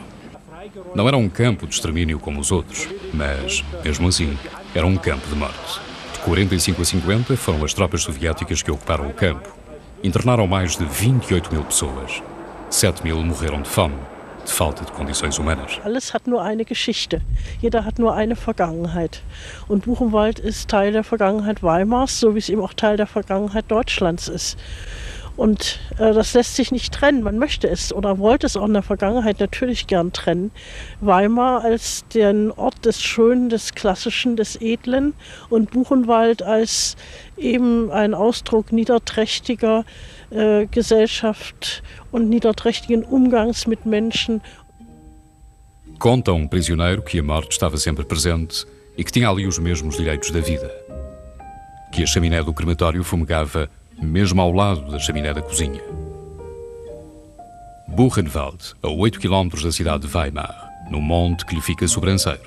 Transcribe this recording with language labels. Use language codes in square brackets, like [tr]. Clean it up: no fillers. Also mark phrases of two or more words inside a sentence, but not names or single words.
[pt] Não era um campo de extermínio como os outros, mas, mesmo assim, era um campo de morte. De 45 a 50 foram as tropas soviéticas que ocuparam o campo. Internaram mais de 28 mil pessoas. 7 mil morreram de fome, de falta de condições humanas. [de] Alles hat nur eine Geschichte. Jeder hat nur eine Vergangenheit. Und Buchenwald ist Teil der Vergangenheit Weimars, so wie es eben auch Teil der Vergangenheit Deutschlands ist. Und das lässt sich nicht trennen. Man möchte es oder wollte es auch in der Vergangenheit natürlich gern trennen. Weimar als den Ort des Schönen, des Klassischen, des Edlen und Buchenwald als eben ein Ausdruck niederträchtiger Gesellschaft und niederträchtigen Umgangs mit Menschen. [pt] Conta prisioneiro que a morte estava sempre presente e que tinha ali os mesmos direitos da vida. Que a chaminé do crematório fumegava mesmo ao lado da chaminé da cozinha. Buchenwald, a 8 km da cidade de Weimar, no monte que lhe fica sobranceiro.